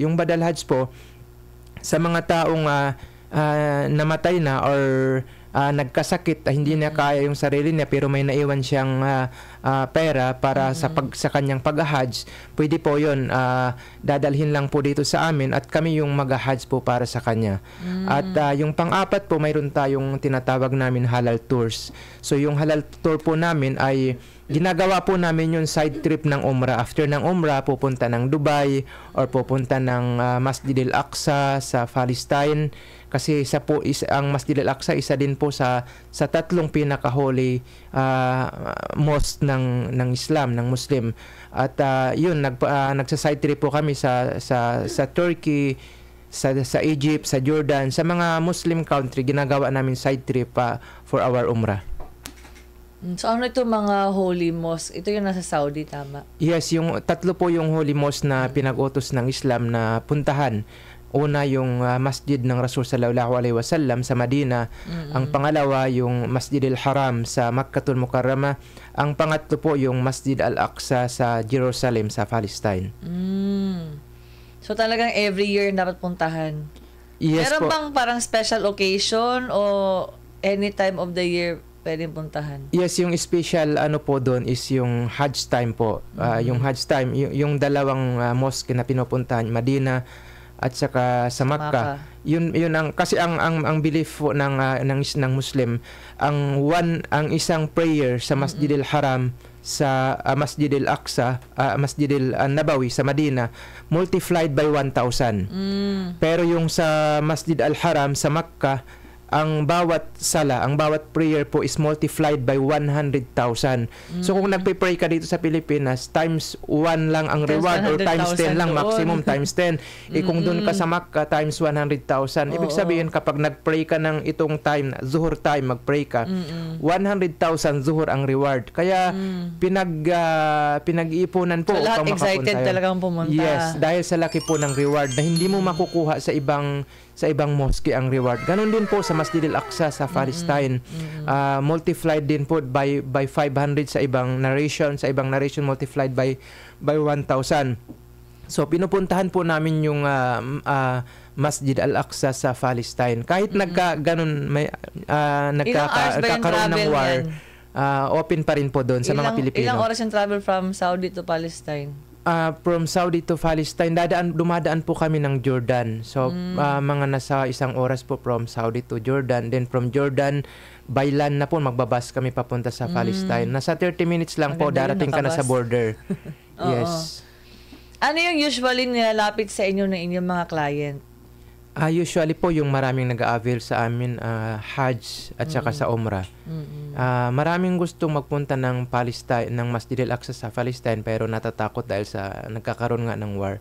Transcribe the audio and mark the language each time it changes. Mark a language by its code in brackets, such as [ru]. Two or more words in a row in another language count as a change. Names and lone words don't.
[tl] Yung Badal Hajj po sa mga taong namatay na or nagkasakit, hindi niya kaya yung sarili niya pero may naiwan siyang pera para sa kanyang pag-Hajj, pwede po yun, dadalhin lang po dito sa amin at kami yung mag-Hajj po para sa kanya. At yung pang-apat po, mayroon tayong tinatawag namin [en] halal tours. [tl] So yung [en] halal tour [tl] po namin ay ginagawa po namin yung side trip ng Umrah. After ng Umrah, pupunta ng Dubai or pupunta ng Masjid al-Aqsa sa Palestine. Kasi ang Masjid al-Aqsa isa din po sa tatlong pinaka- [en] holy mosque [tl] ng Islam, ng Muslim. At yun, nagsa-side trip po kami sa Turkey, sa Egypt, sa Jordan, sa mga [en] Muslim country, [tl] ginagawa namin side trip [en] for our Umrah. [tl] So ano ito mga holy mosque? Ito yung nasa Saudi, tama? Yes, yung tatlo po yung [en] holy mosque [tl] na pinag-utos ng Islam na puntahan. Una yung Masjid ng Rasul [ar] صلى الله عليه وسلم [tl] sa Madina. Ang pangalawa yung Masjid al-Haram sa Makkatul Mukarramah. Ang pangatlo po yung Masjid al-Aqsa sa Jerusalem sa Palestine. So talagang [en] every year [tl] dapat puntahan. Yes. Meron po. bang parang [en] special occasion [tl] o [en] any time of the year [tl] pwedeng puntahan? Yes, yung special po doon is yung [en] Hajj time [tl] po. Yung [en] Hajj time, [tl] yung dalawang mosque na pinupuntahan, Madina at saka sa Makkah. Yun ang kasi ang belief po ng Muslim, ang isang prayer sa Masjid al-Haram sa Masjid al-Aqsa, Masjid al-Nabawi sa Madina, [en] multiplied by 1,000. [tl] Pero yung sa Masjid al-Haram sa Makkah, ang bawat prayer po is [en] multiplied by 100,000. [tl] So kung nagpe-pray ka dito sa Pilipinas, times 1 lang ang reward or times 10 lang, maximum times 10. Kung doon ka sa Makkah, times 100,000. Ibig sabihin, kapag nagpray ka ng itong time, zuhur time, magpray ka, 100,000 zuhur ang reward. Kaya pinag-iipunan po. So lahat excited talagang pumunta. Yes, dahil sa laki po ng reward na hindi mo makukuha sa ibang mosque ang reward. Ganon din po sa Masjid al-Aqsa sa Palestine. Multiplied din po by 500 sa ibang narration, multiplied by 1,000. So pinupuntahan po namin yung Masjid al-Aqsa sa Palestine. Kahit nagkakaroon ng war, open pa rin po doon sa mga Pilipino. Ilang oras yung travel [en] from Saudi to Palestine? From Saudi to Palestine, [tl] dumadaan po kami ng Jordan. So, mga nasa 1 oras po [en] from Saudi to Jordan. [tl] Then from Jordan, [en] by land [tl] na po, magbabas kami papunta sa Palestine. Nasa 30 minutes lang po, darating ka na sa border. Yes. Ano yung usually nilalapit sa inyo ng inyong mga client? Usually po yung maraming nag-a-avail sa amin, Hajj at saka sa Umrah. Maraming gustong magpunta ng Palestine, ng Masjid al-Aqsa sa Palestine, pero natatakot dahil sa nagkakaroon nga ng war.